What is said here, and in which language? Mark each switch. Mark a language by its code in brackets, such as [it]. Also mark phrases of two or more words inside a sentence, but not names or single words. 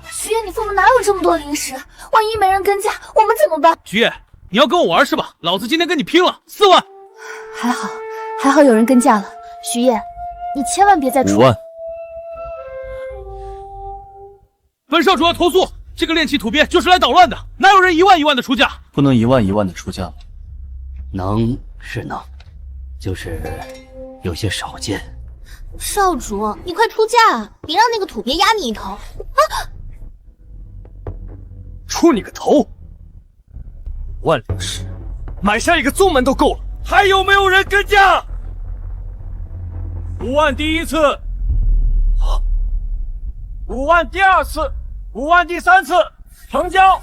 [zh] 徐燁，你父母哪有這麼多靈石？萬一沒人跟價，我們怎麼辦？徐燁，你要跟我玩是吧？老子今天跟你拼了，4萬。還好有人跟價了。徐燁，你千萬別再出。5萬。本少主要投訴，這個煉器土鳖就是來搗亂的，哪有人1萬的出價？不能1萬的出價嗎？能是能，就是有些少見。少主，你快出价啊！别让那个土鳖压你一头！啊！出你个头！5万灵石，买下一个宗门都够了，还有没有人跟价？5万第一次，5万第二次，5万第三次，成交。